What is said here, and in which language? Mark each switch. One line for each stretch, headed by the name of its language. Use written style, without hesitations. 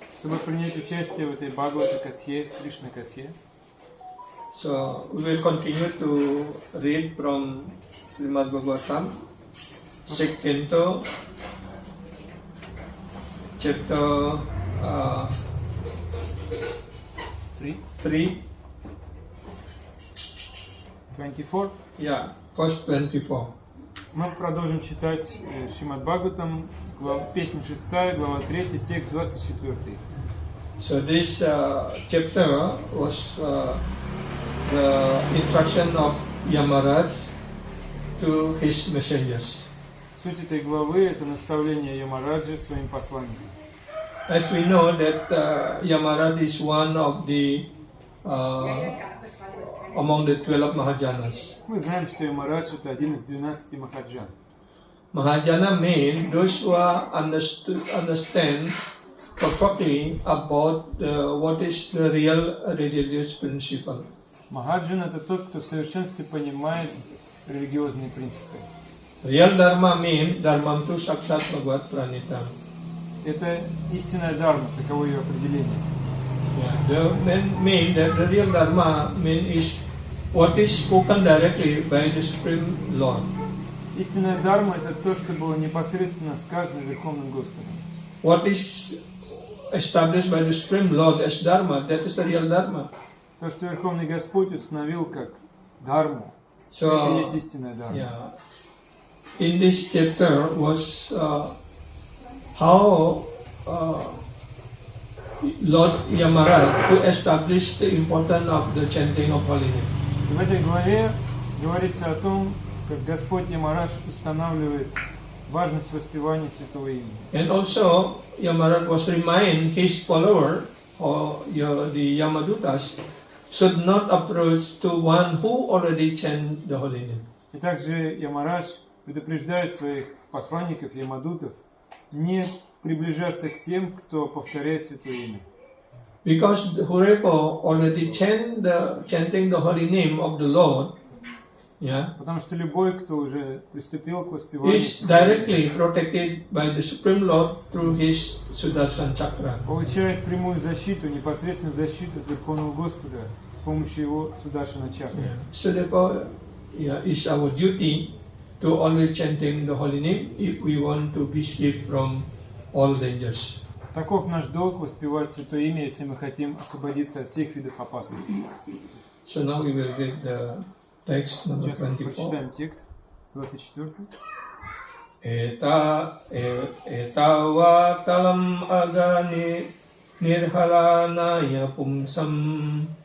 Russian: Чтобы принять участие в этой Бхагавата Катхе, Кришна Катхе.
English: So we will continue to read from Srimad Bhagavatam, Canto, chapter 3. 24. Yeah, first 24.
Russian: Мы продолжим читать Шримад Бхагаватам, песня 6, глава 3, текст 24.
English: So this chapter was the instruction of Yamaraj to his messengers.
Russian: Суть этой главы – это наставление Ямараджи своим посланникам.
English: As we know that Yamaraj is one of the among the 12 Mahajanas.
Russian: Мы знаем, что Ямарадж – это один из 12 Махаджан.
English: Mahajana mean those who are understand perfectly about what is the real religious principle.
Russian: Махаджан – это тот, кто в совершенстве понимает религиозные принципы.
English: Real dharma mean
Sanskrit: dharmam tu sakshat bhagavat pranitam.
Russian: Это истинная дharma, таково ее определение.
English: The mean that the real dharma mean is what is spoken directly by the Supreme Lord.
Russian: Истинная дharma – это то, что было непосредственно сказано Верховным Господом.
English: What is established by the Supreme Lord as dharma, that is the real dharma.
Russian: То, что Верховный Господь установил как дхарму, So, это и есть истинная дharma. yeah.
English: In this chapter was how Lord Yamaraj to establish the importance of the chanting of holy name.
Russian: В этой главе говорится о том, как Господь Ямарадж устанавливает важность воспевания святого имени.
English: And also Yamaraj was remind his follower or the Yamadutas should not approach to one who already chant the holy name.
Russian: И также Ямарадж предупреждает своих посланников, Ямадутов, не приближаться к тем, кто повторяет святое имя.
English: Because whoever already chanting the holy name of the Lord, yeah,
Russian: Потому что любой, кто уже приступил к воспеванию,
English: is directly protected by the Supreme Lord through his Sudarshan Chakra.
Russian: получает прямую защиту, непосредственную защиту от Верховного Господа с помощью его Сударшана Чакры. Yeah.
English: So therefore, it's our duty to always chanting the holy name if we want to be saved from all dangers.
Russian: Таков наш долг — воспевать святое имя, если мы хотим освободиться от всех видов опасностей.
English: So now we will read the text number
Russian: Сейчас мы
English: 24.
Russian: прочитаем текст 24.
Sanskrit: Etawa talam agani nirhalanaya pumsam